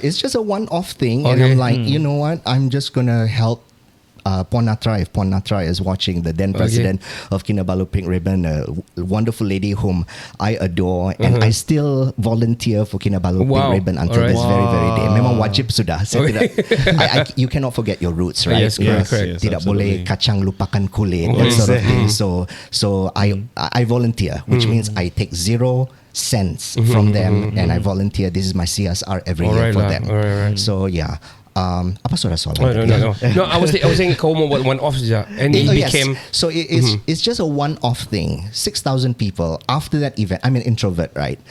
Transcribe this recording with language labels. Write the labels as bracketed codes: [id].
[en] It's just a one-off thing, and I'm like, you know what? I'm just gonna help Puan Natra, if Puan Natra is watching, the then president of Kinabalu Pink Ribbon, a wonderful lady whom I adore, and I still volunteer for Kinabalu Pink Ribbon until this very day. [ms] Memang wajib sudah. [en] You cannot forget your roots, right? Yes, correct. [ms] Tidak boleh kacang lupakan kulit, [en] that sort of thing. So I volunteer, which means I take 0 cents from them, and I volunteer. This is my CSR every year for them. So yeah. [ms] Apa sudah soalan? [en] No, I was saying [ms] kau mau buat [en] one off saja, and it became so it's just a one off thing. 6,000 people after that event. I'm an introvert, right?